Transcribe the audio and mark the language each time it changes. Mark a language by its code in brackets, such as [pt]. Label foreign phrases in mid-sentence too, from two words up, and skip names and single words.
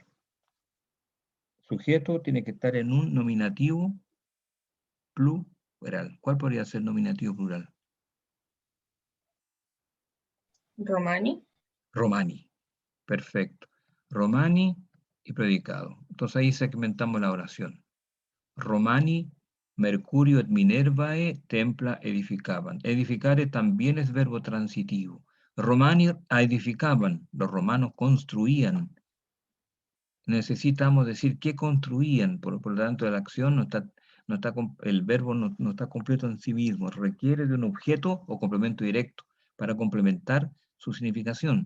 [es] Sujeto tiene que estar en un nominativo plural. ¿Cuál podría ser nominativo plural? Romani. Romani. Perfecto. Romani y predicado. Entonces ahí segmentamos la oración. [la] Romani, Mercurio et Minervae templa edificaban. [es] Edificare también es verbo transitivo. Romani edificaban, los romanos construían. Necesitamos decir qué construían, por lo tanto la acción el verbo no está completo en sí mismo, requiere de un objeto o complemento directo para complementar su significación.